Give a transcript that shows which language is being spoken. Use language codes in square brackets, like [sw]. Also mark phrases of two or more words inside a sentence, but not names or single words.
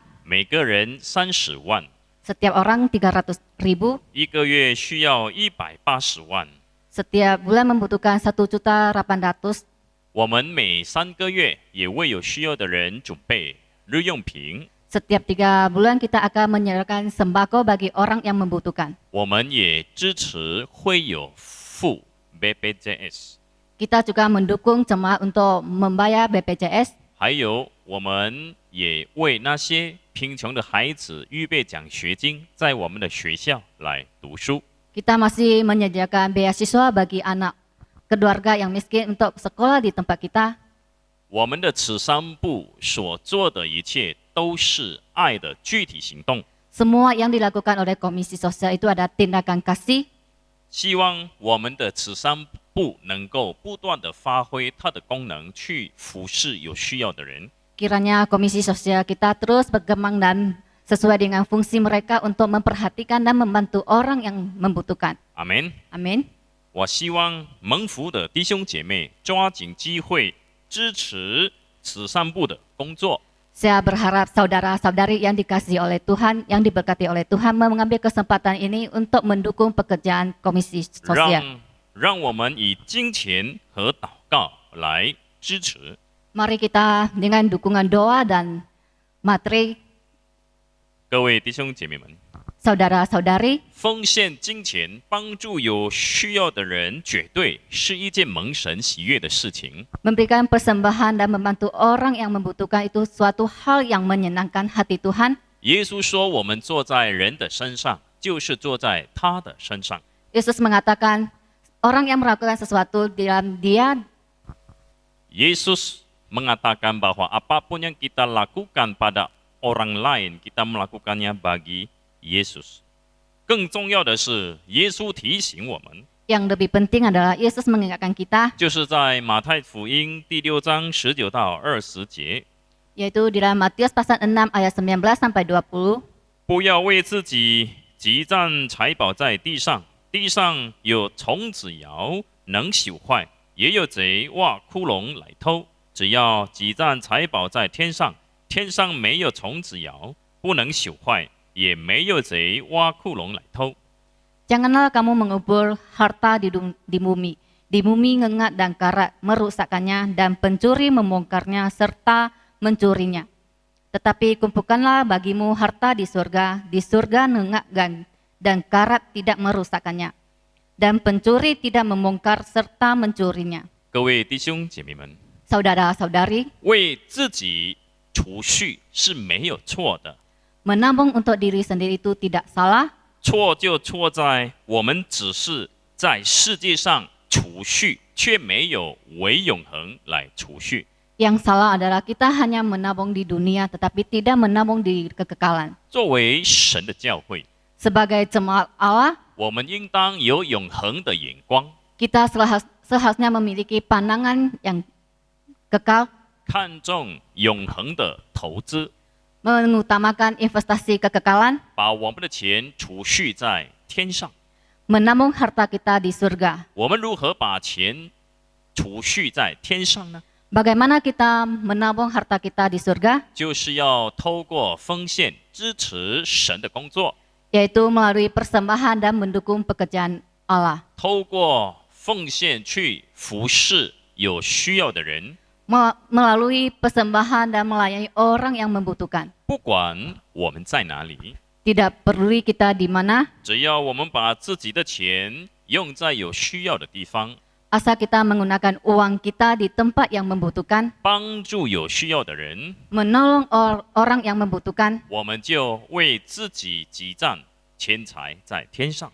[zh] 每个人30万， [id] Setiap orang 300.000. [zh] 一个月需要180万。 [id] Setiap bulan membutuhkan 1.800.000. [zh] 我们每3个月也为有需要的人准备日用品， [id] Setiap 3 bulan kita akan menyerahkan sembako bagi orang yang membutuhkan. [zh] 我们也支持会有付 BPJS， [id] Kita juga mendukung jemaat untuk membayar BPJS. [zh] 还有我们也为那些贫穷的孩子预备奖学金，在我们的学校来读书。 [id] Kita masih menyediakan beasiswa bagi anak keluarga yang miskin untuk sekolah di tempat kita. [zh] 我们的慈善部所做的一切都是爱的具体行动， [id] Semua yang dilakukan oleh Komisi Sosial itu ada tindakan kasih. [zh] 希望我们的慈善部能够不断的发挥它的功能，去服侍有需要的人。 [id] Kiranya Komisi Sosial kita terus berkembang dan sesuai dengan fungsi mereka untuk memperhatikan dan membantu orang yang membutuhkan. [zh] 阿门。 [id] Amin. [zh] 我希望蒙福的弟兄姐妹抓紧机会支持慈善部的工作， [id] Saya berharap saudara-saudari yang dikasihi oleh Tuhan, yang diberkati oleh Tuhan mengambil kesempatan ini untuk mendukung pekerjaan Komisi Sosial. [zh] 让我们以金钱和祷告来支持。 [id] Mari kita dengan dukungan doa dan materi [zh] 各位弟兄姐妹们， [id] saudara-saudari, [zh] 奉献金钱帮助有需要的人，绝对是一件蒙神喜悦的事情。 [id] memberikan persembahan dan membantu orang yang membutuhkan itu suatu hal yang menyenangkan hati Tuhan. [zh] 耶稣说：“我们坐在人的身上，就是坐在他的身上。” [id] Yesus mengatakan, orang yang melakukan sesuatu di dalam dia, Yesus mengatakan bahwa apapun yang kita lakukan pada orang lain, kita melakukannya bagi Yesus. [zh] 更重要的是，耶稣提醒我们， [id] yang lebih penting adalah Yesus mengingatkan kita, [zh] 就是在马太福音第6章19到20节， [id] yaitu di dalam Matius pasal 6 ayat 19 sampai 20. [zh] 不要为自己积攒财宝在地上，地上有虫子咬，能朽坏；也有贼挖窟窿来偷。只要积攒财宝在天上，天上没有虫子咬，不能朽坏，也没有贼挖窟窿来偷。 [id] Janganlah kamu mengubur harta di bumi. Di bumi ngengat dan karat merusakkannya dan pencuri membongkarnya serta mencurinya. Tetapi kumpulkanlah bagimu harta di surga ngengat dan karat tidak merusakkannya. Dan pencuri tidak membongkar serta mencurinya. [zh] 各位弟兄姐妹们， [id] Saudara-saudari, [zh] 为自己储蓄是没有错的， [id] menabung untuk diri sendiri itu tidak salah. [zh] 错就错在我们只是在世界上储蓄，却没有为永恒来储蓄。 [id] Yang salah adalah kita hanya menabung di dunia tetapi tidak menabung di kekekalan. [zh] 作为神的教会， [id] Sebagai jemaat Allah, [zh] 我们应当有永恒的眼光， [id] kita seharusnya memiliki pandangan yang kekal, [zh] 看重永恒的投资， [id] mengutamakan investasi kekekalan, [zh] 把我们的钱储蓄在天上。 [id] menabung harta kita di surga. [zh] 我们如何把钱储蓄在天上呢？ [id] Bagaimana kita menabung harta kita di surga? [zh] 就是要透过奉献支持神的工作， [id] Yaitu melalui persembahan dan mendukung pekerjaan Allah. [zh] 透过奉献去服侍有需要的人。 [id] Melalui persembahan dan melayani orang yang membutuhkan. [zh] 不管我们在哪里， [id] Tidak peduli kita di mana, [zh] 只要我们把自己的钱用在有需要的地方， [id] asal kita menggunakan uang kita di tempat yang membutuhkan, [zh] 帮助有需要的人， [id] menolong orang yang membutuhkan, [zh] 我们就为自己积攒钱财在天上。